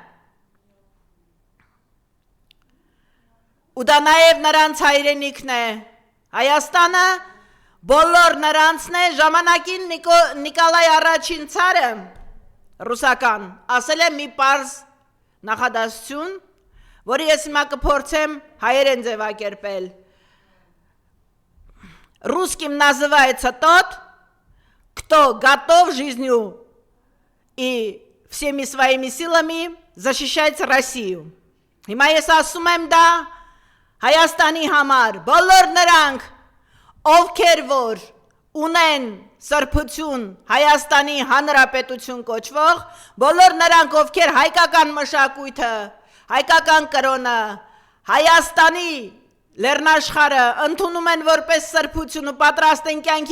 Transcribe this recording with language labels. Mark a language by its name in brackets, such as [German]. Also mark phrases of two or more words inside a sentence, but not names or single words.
[Armenian] ու դա նաև նրանց հայրենիքն է, Հայաստանը բոլոր նրանցն է, ժամանակին Նիկոլայ առաջին ցարը, ռուսական, ասել է մի պարզ նախադասություն, որի ես հիմա կփորձեմ հայերեն ձևակերպել. [Russian] Русским называется тот, кто готов жизнью и всеми своими силами защищать Россию. [Armenian] Հիմա ես ասում եմ դա Հայաստանի համար, բոլոր նրանք, ովքեր որ ունեն սրբություն Հայաստանի Հանրապետություն կոչվող, բոլոր նրանք, ովքեր հայկական մշակույթը, հայկական կրոնը, Հայաստանի լեռնաշխարհը ընդունում են որպես սրբություն ու պատրաստ են կյանքի